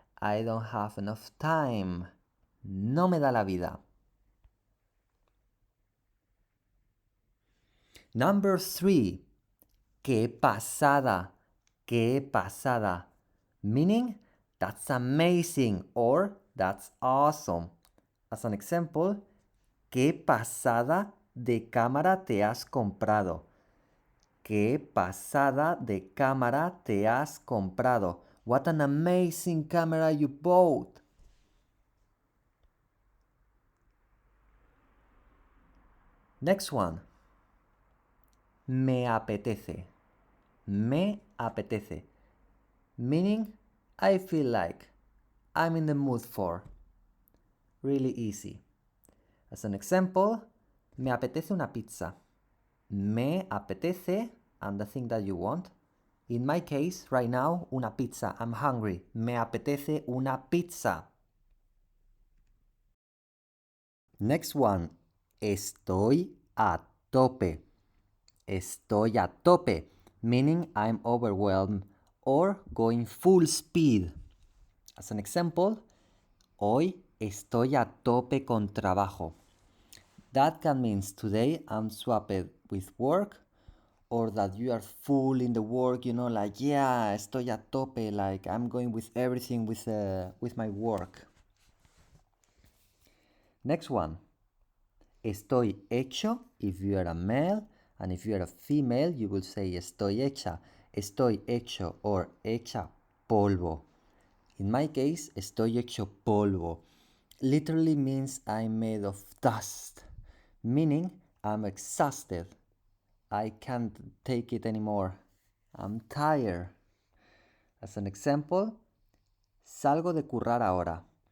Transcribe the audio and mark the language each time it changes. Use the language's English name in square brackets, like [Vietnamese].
[English] I don't have enough time. [Spanish] No me da la vida. [English] Number 3. [Spanish] Qué pasada. Qué pasada. [English] Meaning, that's amazing or that's awesome. As an example, [Spanish] ¿qué pasada de cámara te has comprado? ¿Qué pasada de cámara te has comprado? [English] What an amazing camera you bought. Next one. [Spanish] Me apetece. Me apetece. [English] Meaning, I feel like. I'm in the mood for. Really easy. As an example, [Spanish] me apetece una pizza. Me apetece, [English] and the thing that you want. In my case, right now, [Spanish] una pizza. [English] I'm hungry. [Spanish] Me apetece una pizza. [English] Next one. [Spanish] Estoy a tope. Estoy a tope, [English] meaning I'm overwhelmed or going full speed. As an example, [Spanish] hoy estoy a tope con trabajo. [English] That can mean today I'm swapped with work, or that you are full in the work, you know, like, yeah, [Spanish] estoy a tope, [English] like I'm going with everything with my work. Next one. [Spanish] Estoy hecho [English] if you are a male, and if you are a female, you will say [Spanish] estoy hecha. Estoy hecho or hecha polvo. [English] In my case, [Spanish] estoy hecho polvo [English] literally means I'm made of dust, meaning I'm exhausted. I can't take it anymore. I'm tired. As an example, [Spanish] salgo de currar ahora.